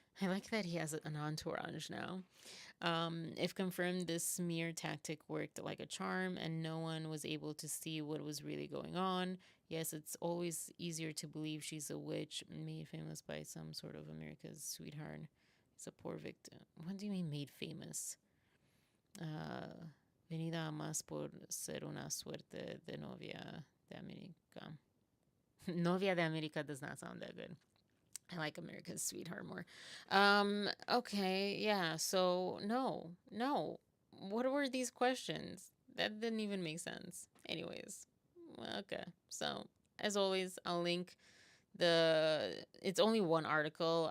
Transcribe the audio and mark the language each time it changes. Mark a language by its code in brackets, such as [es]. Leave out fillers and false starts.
[en] I like that he has an entourage now. If confirmed, this smear tactic worked like a charm, and no one was able to see what was really going on. Yes, it's always easier to believe she's a witch made famous by some sort of America's sweetheart. It's a poor victim. What do you mean made famous? [es] Venida a más por ser una suerte de novia de América. Novia de América [en] does not sound that good. I like America's sweetheart more. Okay, yeah, so no. What were these questions? That didn't even make sense. Anyways, okay. So, as always, I'll link it's only one article.